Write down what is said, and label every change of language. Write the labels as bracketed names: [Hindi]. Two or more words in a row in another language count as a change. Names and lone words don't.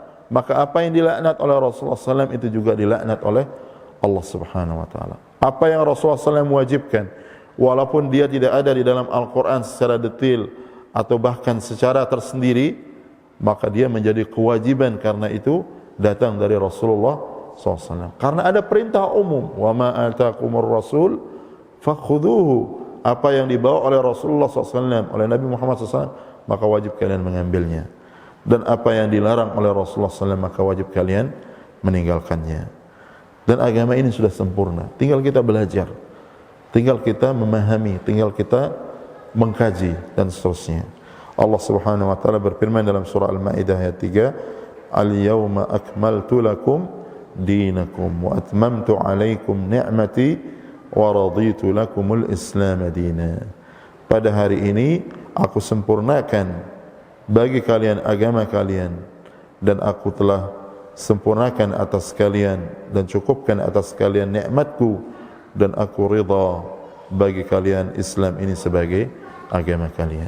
[Indonesian] Maka apa yang dilaknat oleh Rasulullah SAW itu juga dilaknat oleh Allah [Arabic] سبحانه وتعالى. [Indonesian] Apa yang Rasulullah SAW wajibkan, walaupun dia tidak ada di dalam Al-Quran secara detail atau bahkan secara tersendiri, maka dia menjadi kewajiban karena itu datang dari Rasulullah SAW. Karena ada perintah umum, [Arabic] وما آتاكم الرسول فخذوه. [Indonesian] Apa yang dibawa oleh Rasulullah SAW, oleh Nabi Muhammad SAW, maka wajib kalian mengambilnya. Dan apa yang dilarang oleh Rasulullah SAW maka wajib kalian meninggalkannya. Dan agama ini sudah sempurna. Tinggal kita belajar, tinggal kita memahami, tinggal kita mengkaji dan seterusnya. Allah [Arabic] سبحانه وتعالى [Indonesian] berfirman dalam surah Al-Maidah ayat 3, [Arabic] "اليوم أكملت لكم دينكم وأتممت عليكم نعمتي ورضيت لكم الإسلام دينا." [Indonesian] Pada hari ini aku sempurnakan bagi kalian agama kalian, dan aku telah sempurnakan atas kalian dan cukupkan atas kalian nikmatku, dan aku ridha bagi kalian Islam ini sebagai agama kalian.